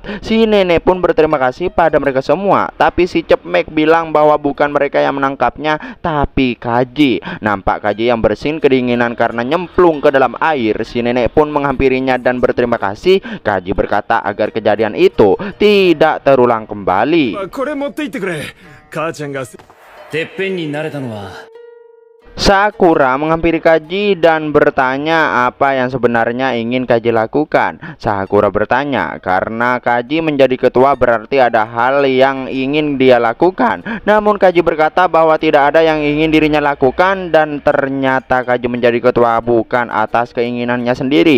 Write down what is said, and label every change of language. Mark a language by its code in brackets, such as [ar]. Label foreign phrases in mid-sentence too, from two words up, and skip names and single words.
[id] Si nenek pun berterima kasih pada mereka semua. Tapi si Cepmek bilang bahwa bukan mereka yang menangkapnya, tapi Kaji. Nampak Kaji yang bersin kedinginan karena nyemplung ke dalam air. Si nenek pun menghampirinya dan berterima kasih. Kaji berkata agar kejadian itu tidak terulang kembali. [ja] これ持って行ってくれ。母ちゃんがてっぺんになれたのは [id] Sakura menghampiri Kaji dan bertanya apa yang sebenarnya ingin Kaji lakukan. Sakura bertanya karena Kaji menjadi ketua berarti ada hal yang ingin dia lakukan. Namun Kaji berkata bahwa tidak ada yang ingin dirinya lakukan, dan ternyata Kaji menjadi ketua bukan atas keinginannya sendiri.